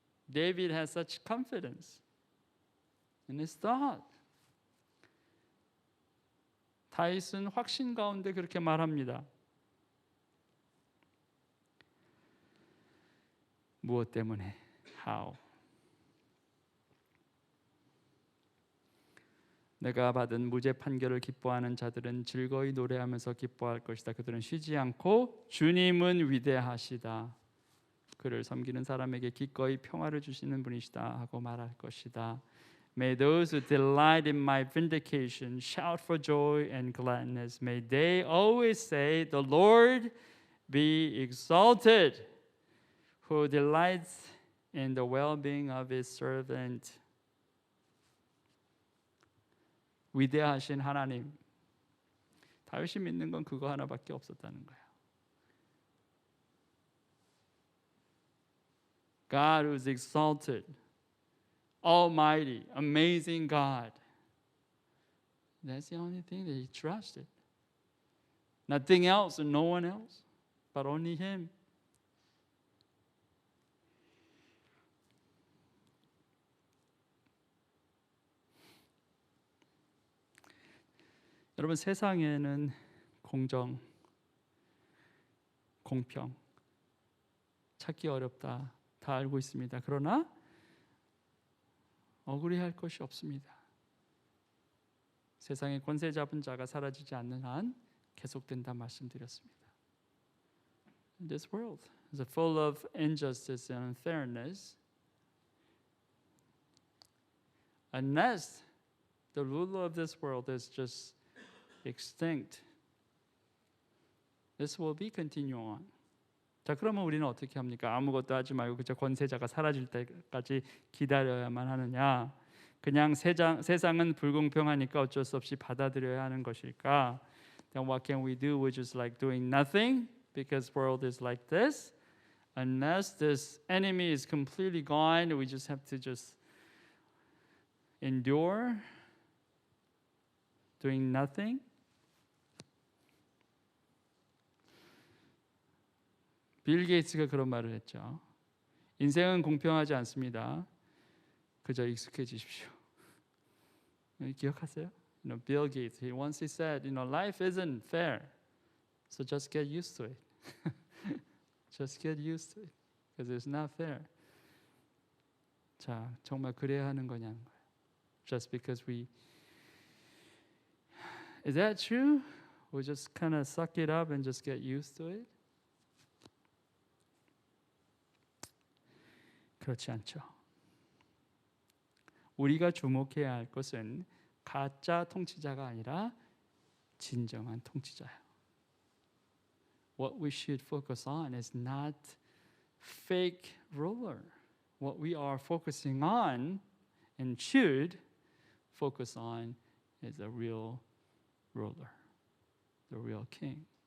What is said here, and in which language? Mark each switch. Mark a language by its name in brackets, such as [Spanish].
[English] David has such confidence in his thought. [Korean] 다윗은 확신 가운데 그렇게 말합니다. 무엇 때문에? [English] How? [Korean] 내가 받은 무죄 판결을 기뻐하는 자들은 즐거이 노래하면서 기뻐할 것이다. 그들은 쉬지 않고 주님은 위대하시다. 그를 섬기는 사람에게 기꺼이 평화를 주시는 분이시다 하고 말할 것이다. [English] May those who delight in my vindication shout for joy and gladness. May they always say, The Lord be exalted, who delights in the well-being of his servant. [Korean] 위대하신 하나님. 다윗이 믿는 건 그거 하나밖에 없었다는 거예요. [English] God who is exalted, almighty, amazing God. That's the only thing that he trusted. Nothing else and no one else, but only him. [Korean] 여러분, 세상에는 공정, 공평 찾기 어렵다. 다 알고 있습니다. 그러나 억울해할 것이 없습니다. 세상에 권세 잡은 자가 사라지지 않는 한 계속된다 말씀드렸습니다. [English] This world is full of injustice and unfairness. Unless the ruler of this world is just extinct, this will be continue on. [Korean] 자, 그러면 우리는 어떻게 합니까? 아무것도 하지 말고 그저 권세자가 사라질 때까지 기다려야만 하느냐? 그냥 세상은 불공평하니까 어쩔 수 없이 받아들여야 하는 것일까? [English] Then what can we do? We're just like doing nothing because world is like this. Unless this enemy is completely gone, we just have to just endure doing nothing. [Korean] 빌 게이츠가 그런 말을 했죠. 인생은 공평하지 않습니다. 그저 익숙해지십시오. 기억하세요? [English] Bill Gates, he once said, life isn't fair, so just get used to it. Just get used to it, because it's not fair. [Korean] 자, 정말 그래야 하는 거냐는 거예요. [English] Just because we, is that true? We just kind of suck it up and just get used to it? [Korean] 그렇지 않죠. 우리가 주목해야 할 것은 가짜 통치자가 아니라 진정한 통치자예요. [English] What we should focus on is not fake ruler. What we are focusing on and should focus on is the real ruler, the real king.